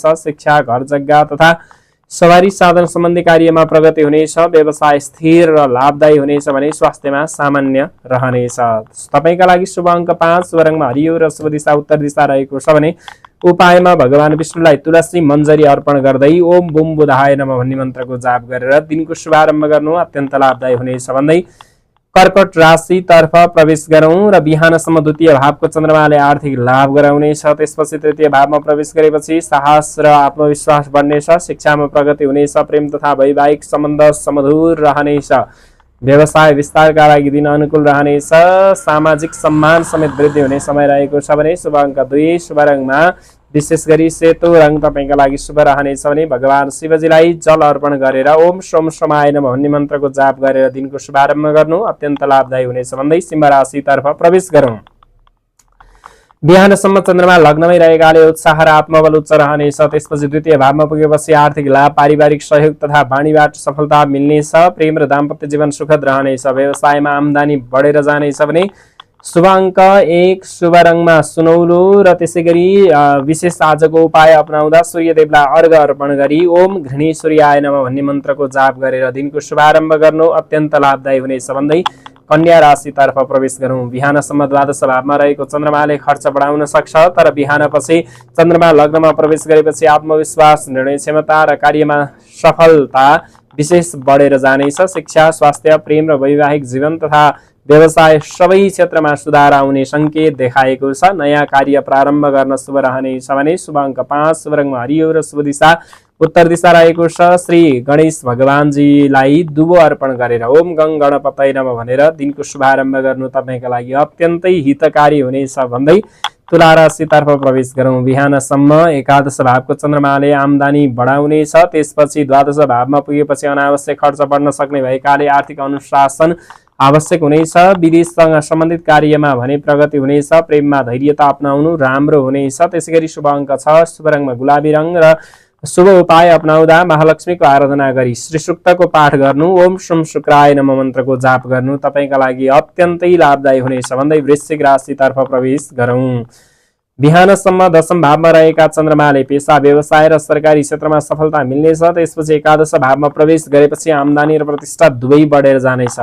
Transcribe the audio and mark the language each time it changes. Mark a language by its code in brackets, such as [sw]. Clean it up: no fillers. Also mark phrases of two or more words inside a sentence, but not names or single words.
[ne] शिक्षा, घर जग्गा तथा सवारी साधन सम्बन्धी कार्यमा प्रगति हुनेछ। व्यवसाय स्थिर र लाभदायी हुनेछ भने स्वास्थ्यमा सामान्य रहनेछ। तपाईँका लागि शुभ अङ्क 5, शुभ रङमा हरियो र शुभ दिशा उत्तर दिशा रहेको छ भने उपायमा भगवान विष्णुलाई तुलसी मञ्जरी अर्पण गर्दै [sa] ओम बुम बुधाय नमः [ne] भन्ने मन्त्रको जाप गरेर दिनको शुभारम्भ गर्नु अत्यन्त लाभदायी हुनेछ भन्दै कर्कट राशितर्फ प्रवेश गरौँ र बिहानसम्म द्वितीय भावको चन्द्रमाले आर्थिक लाभ गराउनेछ। त्यसपछि तृतीय भावमा प्रवेश गरेपछि साहस र आत्मविश्वास बढ्नेछ। शिक्षामा प्रगति हुनेछ। प्रेम तथा वैवाहिक सम्बन्ध सुमधुर रहनेछ। व्यवसाय विस्तारका लागि दिन अनुकूल रहनेछ। सामाजिक सम्मान समेत वृद्धि हुने समय रहेको छ भने शुभ अङ्क 2, शुभ रङमा विशेष गरी सेतो रङ तपाईँका लागि शुभ रहनेछ भने भगवान शिवजीलाई जल अर्पण गरेर [sa] ओम सोम सोमाय नमः [ne] भन्ने मन्त्रको जाप गरेर दिनको शुभारम्भ गर्नु अत्यन्त लाभदायी हुनेछ भन्दै सिंह राशितर्फ प्रवेश गरौँ। बिहानसम्म चन्द्रमा लग्नमै रहेकाले उत्साह र आत्मबल उच्च रहनेछ। त्यसपछि द्वितीय भावमा पुगेपछि आर्थिक लाभ, पारिवारिक सहयोग तथा वाणीबाट सफलता मिल्नेछ। प्रेम र दाम्पत्य जीवन सुखद रहनेछ। व्यवसायमा आम्दानी बढेर जानेछ भने शुभ अङ्क 1, शुभ रङमा सुनौलो र त्यसैगरी विशेष आजको उपाय अपनाउँदा सूर्यदेवलाई अर्घ अर्पण गरी [sa] ओम घृणेश्वरीय नमः [ne] भन्ने मन्त्रको जाप गरेर दिनको शुभारम्भ गर्नु अत्यन्त लाभदायी हुनेछ भन्दै कन्या राशितर्फ प्रवेश गरौँ। बिहानसम्म द्वादश भावमा रहेको चन्द्रमाले खर्च बढाउन सक्छ। तर बिहानपछि चन्द्रमा लग्नमा प्रवेश गरेपछि आत्मविश्वास, निर्णय क्षमता र कार्यमा सफलता विशेष बढेर जानेछ। शिक्षा, स्वास्थ्य, प्रेम र वैवाहिक जीवन तथा व्यवसाय सबै क्षेत्रमा सुधार आउने सङ्केत देखाएको छ। नयाँ कार्य प्रारम्भ गर्न शुभ रहनेछ भने शुभ अङ्क 5, शुभ रङमा हरियो र शुभ दिशा उत्तर दिशा रहेको छ श्री गणेश भगवानजीलाई दुबो अर्पण गरेर [sa] ओम गङ गणपतये नमः [ne] भनेर दिनको शुभारम्भ गर्नु तपाईका लागि अत्यन्तै हितकारी हुनेछ भन्दै तुला राशितर्फ प्रवेश गरौँ। बिहानसम्म एकादश भावको चन्द्रमाले आम्दानी बढाउनेछ, त्यसपछि द्वादश भावमा पुगेपछि अनावश्यक खर्च बढ्न सक्ने भएकाले आर्थिक अनुशासन आवश्यक हुनेछ। विदेशसँग सम्बन्धित कार्यमा भने प्रगति हुनेछ। प्रेममा धैर्यता अपनाउनु राम्रो हुनेछ। त्यसैगरी शुभ अङ्क 6, शुभ रङमा गुलाबी रङ र शुभ उपाय अपनाउँदा महालक्ष्मीको आराधना गरी श्री सूक्तको पाठ गर्नु, [sa] ओम शुम शुक्राय नमः [ne] मन्त्रको जाप गर्नु तपाईका लागि अत्यन्तै लाभदायी हुनेछ भन्दै वृश्चिक राशितर्फ प्रवेश गरौँ। बिहानसम्म दशम भावमा रहेका चन्द्रमाले पेशा व्यवसाय र सरकारी क्षेत्रमा सफलता मिल्नेछ। त्यसपछि एकादश भावमा प्रवेश गरेपछि आम्दानी र प्रतिष्ठा दुवै बढेर जानेछ।